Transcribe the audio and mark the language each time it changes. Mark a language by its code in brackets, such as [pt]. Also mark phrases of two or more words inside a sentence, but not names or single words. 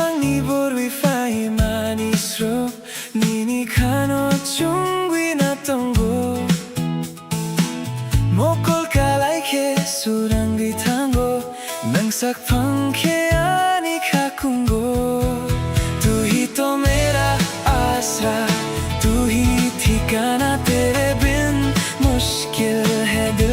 [trp] borwi fai manisro nini kano chungwi na tongo mokol kalai ke surangi tango nangsak pangke ani kakungo [hi] तू ही तो मेरा आसरा तू ही ठिकाना तेरे बिन मुश्किल है दिल